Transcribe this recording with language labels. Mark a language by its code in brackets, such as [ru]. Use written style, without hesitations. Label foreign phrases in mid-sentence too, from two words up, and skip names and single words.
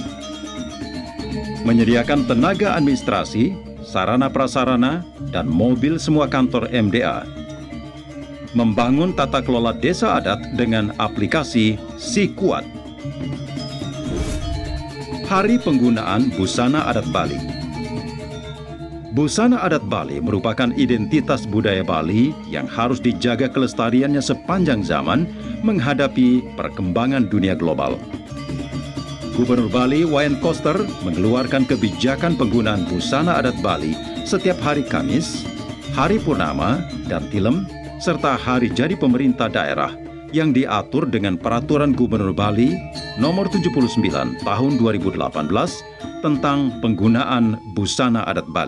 [id] Menyediakan tenaga administrasi, sarana prasarana, dan mobil semua kantor MDA. Membangun tata kelola desa adat dengan aplikasi SiKuat. Hari penggunaan busana adat Bali. Busana adat Bali merupakan identitas budaya Bali yang harus dijaga kelestariannya sepanjang zaman menghadapi perkembangan dunia global. Gubernur Bali Wayan Koster mengeluarkan kebijakan penggunaan busana adat Bali setiap hari Kamis, hari purnama dan tilem, serta hari jadi pemerintah daerah yang diatur dengan Peraturan Gubernur Bali Nomor 79 Tahun 2018 tentang penggunaan busana adat Bali.